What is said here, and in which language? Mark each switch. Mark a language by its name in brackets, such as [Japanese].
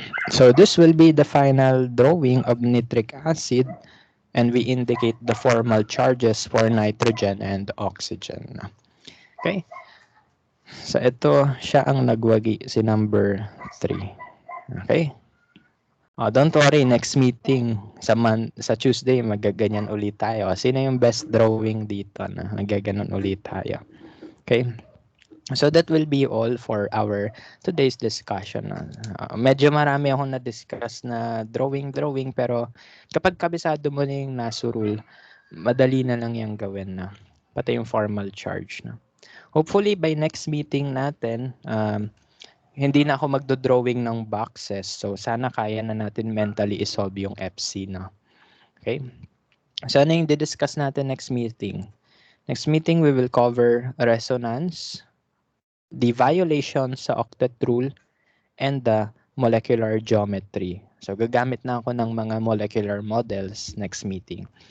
[English] So this will be the final drawing of nitric acid, and we indicate the formal charges for nitrogen and oxygen. Okay. [Filipino] So ito, siya ang nagwagi, si number 3. [English] Okay? Don't worry, next meeting sa Tuesday [Filipino] magaganyan ulit tayo. Sino yung best drawing dito na magaganon ulit tayo? Okay? [English] So that will be all for our today's discussion. [Filipino] Medyo marami akong na-discuss na drawing pero kapag kabisado mo na yung Nasu Rule, madali na lang yung gawin na. Pati yung formal charge na. [English] Hopefully by next meeting [Filipino] natin, hindi na ako magdo-drawing ng boxes. So sana kaya na natin mentally isolve yung FC na. Okay? So ano yung di-discuss natin next meeting? [English] Next meeting we will cover resonance, the violation sa octet rule, and the molecular geometry. [Filipino] So gagamit na ako ng mga molecular models next meeting.